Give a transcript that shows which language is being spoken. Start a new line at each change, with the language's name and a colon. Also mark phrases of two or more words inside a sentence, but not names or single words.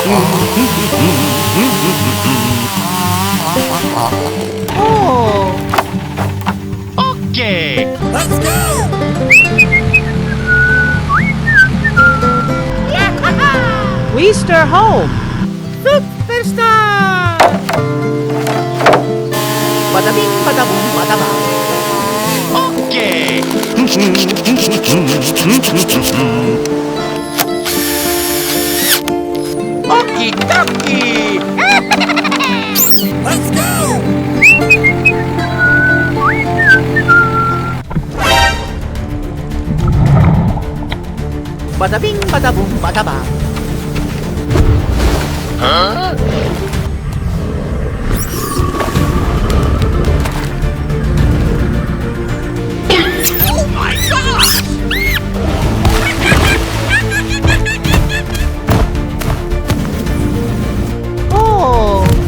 English: Oh, Okay. Let's go! we stir home. Superstar! Bada bing, bada boom, bada bang. Okay. Okie dokie. Let's go! Bada bing, bada boom, bada bang. Huh? Oh my gosh! Oh,